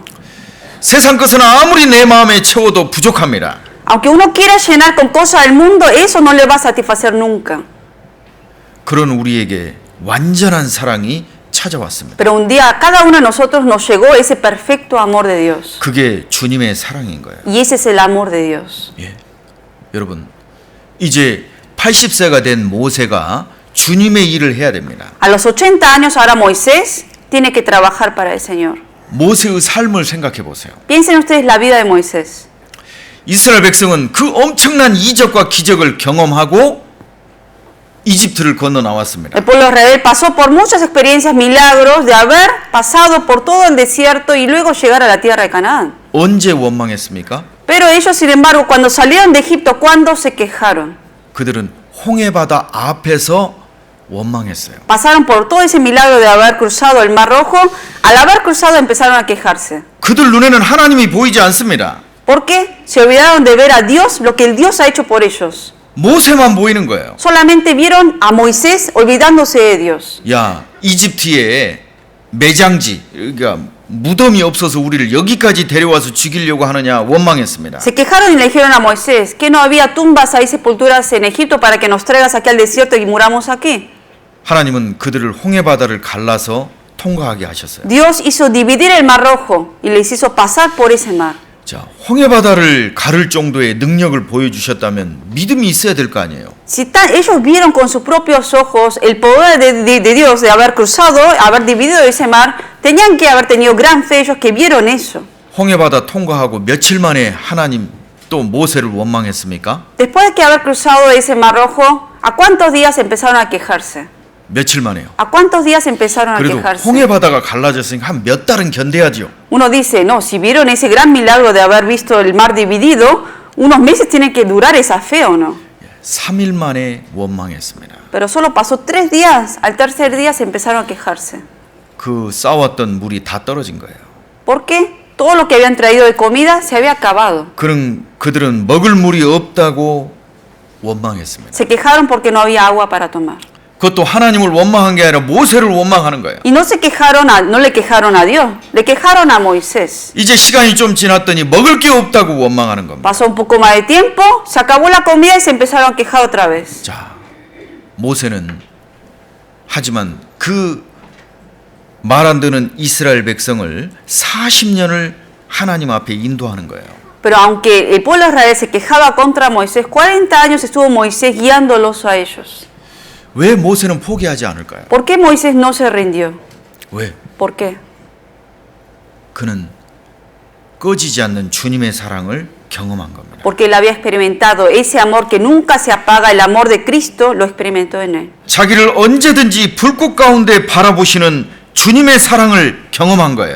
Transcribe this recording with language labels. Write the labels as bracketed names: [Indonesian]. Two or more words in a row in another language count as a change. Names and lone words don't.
[Korean] 세상 것은 아무리 내 마음에 채워도 부족합니다. [Spanish] Aunque uno quiera llenar con cosas del mundo, eso no le va a satisfacer nunca. [Korean] 그런 우리에게 완전한 사랑이 찾아왔습니다. [Spanish] Pero un día a cada uno de nosotros nos llegó ese perfecto amor de Dios. [Korean] 그게 주님의 사랑인 거예요. [Spanish] Y ese es el amor de Dios. [Korean] 예. 여러분, 이제 80세가 된 모세가 주님의 일을 해야 됩니다. [Spanish] A los 80 años ahora Moisés tiene que trabajar para el Señor. [Korean] 모세의 삶을 생각해 보세요. [Spanish] Piensen ustedes la vida de Moisés. [Korean] 이스라엘 백성은 그 엄청난 이적과 기적을 경험하고 이집트를 건너 나왔습니다. [Spanish] El pueblo de Israel pasó por muchas experiencias, milagros, de haber pasado por todo el desierto y luego llegar a la tierra de Canaán. [Korean] 언제 원망했습니까? [Spanish] Pero ellos, sin embargo, cuando salieron de Egipto, ¿cuándo se quejaron? [Korean] 그들은 홍해바다 앞에서 원망했어요. [Spanish] Pasaron por todo ese milagro de haber cruzado el Mar Rojo. Al haber cruzado empezaron a quejarse. [Korean] 그들 눈에는 하나님이 보이지 않습니다. [Spanish] ¿Por qué? Se olvidaron de ver a Dios, lo que el Dios ha hecho por ellos. [Korean] 모세만 보이는 거예요. [Spanish] Solamente vieron a Moisés olvidándose de Dios. [Korean] 야, 이집트에 매장지, 그러니까 무덤이 없어서 우리를 여기까지 데려와서 죽이려고 하느냐 원망했습니다. [Spanish] Se quejaron y le dijeron a Moisés que no había tumbas ahí, sepulturas en Egipto para que nos traigas aquí al desierto y muramos aquí. [Korean] 하나님은 그들을 홍해바다를 갈라서 통과하게 하셨어요. [Spanish] Dios hizo dividir el Mar Rojo y les hizo pasar por ese mar. [Korean] 자, 홍해바다를 가를 정도의 능력을 보여주셨다면 믿음이 있어야 될 거 아니에요. [Spanish] Si ellos vieron con sus propios ojos el poder de Dios de haber cruzado, haber dividido ese mar, tenían que haber tenido gran fe ellos que vieron eso. [Korean] 홍해바다 통과하고 며칠 만에 하나님 또 모세를 원망했습니까? [Spanish] Después de que haber cruzado ese Mar Rojo, ¿a cuántos días empezaron a quejarse? [Korean] 며칠 만에요. [Spanish] ¿A cuántos días empezaron a [Korean] 그래도 [Spanish] quejarse? [Korean] 홍해바다가 갈라졌으니까 한 몇 달은 견뎌야죠. [Spanish] Uno dice, no, si vieron ese gran milagro de haber visto el mar dividido, unos meses tienen que durar esa fe, ¿o no? [Korean] 3일 만에 원망했습니다. [Spanish] Pero solo pasó 3 días, al tercer día se empezaron a quejarse. [Korean] 그 쌓았던 물이 다 떨어진 거예요. [Spanish] ¿Por qué? Todo lo que habían traído de comida se había acabado. [Korean] 그들은 먹을 물이 없다고 원망했습니다. [Spanish] Se quejaron porque no había agua para tomar. [Korean] 그것도 하나님을 원망한 게 아니라 모세를 원망하는 거예요. [Spanish] Y no le quejaron a Dios, le quejaron a Moisés. [Korean] 이제 시간이 좀 지났더니 먹을 게 없다고 원망하는 겁니다. [Spanish] Pasó un poco más de tiempo, se acabó la comida y se empezaron a quejar otra vez. [Korean] 자, 모세는 하지만 그 말 안 듣는 이스라엘 백성을 40년을 하나님 앞에 인도하는 거예요. [Spanish] Pero aunque el pueblo de Israel se quejaba contra Moisés, 40 años estuvo Moisés guiándolos a ellos. [Korean] 왜 모세는 포기하지 않을까요? [Spanish] ¿Por qué Moisés no se rindió? [Korean] 왜? [Spanish] ¿Por qué? [Korean] 그는 꺼지지 않는 주님의 사랑을 경험한 겁니다. [Spanish] Porque él había experimentado ese amor que nunca se apaga, el amor de Cristo, lo experimentó en él. [Korean] 자기를 언제든지 불꽃 가운데 바라보시는 주님의 사랑을 경험한 거예요.